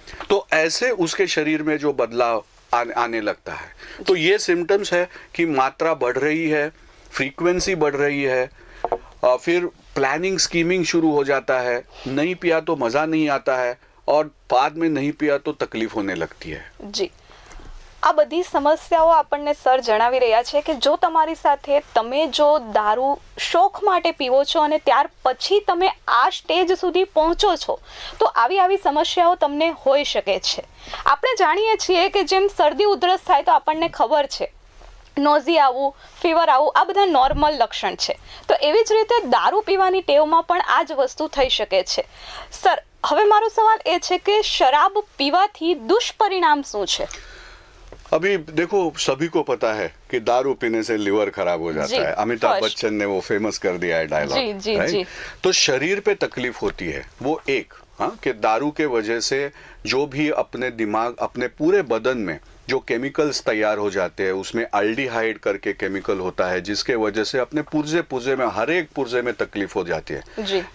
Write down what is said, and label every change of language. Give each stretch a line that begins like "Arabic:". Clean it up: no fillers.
Hindi: तो ऐसे उसके शरीर में जो बदलाव आने लगता है। तो ये सिम्टम्स है कि मात्रा बढ़ रही है, फ्रीक्वेंसी बढ़ रही है, फिर प्लानिंग, स्कीमिंग शुरू हो जाता है, नहीं पिया तो मजा नहीं आता है, और बाद में नहीं पिया તો તકલીફ હોને લગતી है।
Gujarati: જી, આ બધી સમસ્યાઓ આપણને સર જણાવી રહ્યા છે કે જો તમારી સાથે તમે જો દારૂ શોખ માટે પીવો છો અને ત્યાર પછી તમે આ સ્ટેજ સુધી પહોંચો છો તો આવી સમસ્યાઓ તમને હોઈ શકે છે। આપણે જાણીએ છીએ કે જેમ શરદી ઉધરસ થાય તો આપણને ખબર છે નોઝી આવવું, ફીવર આવવું, આ બધા નોર્મલ લક્ષણ છે। તો એવી જ રીતે દારૂ પીવાની ટેવમાં પણ આ જ વસ્તુ થઈ શકે છે। સર, હવે મારો સવાલ એ છે કે શરાબ પીવાથી दुष्परिणाम શું છે?
Hindi: अभी देखो, सभी को पता है कि दारू पीने से लिवर खराब हो जाता है। अमिताभ बच्चन ने वो फेमस कर दिया है डायलॉग, राइट? तो शरीर पे तकलीफ होती है वो एक, कि दारू के वजह से जो भी अपने दिमाग, अपने पूरे बदन में जो केमिकल्स तैयार हो जाते हैं, उसमें अल्डिहाइड करके केमिकल होता है जिसके वजह से अपने पुर्जे में, हर एक पुर्जे में तकलीफ हो जाती है।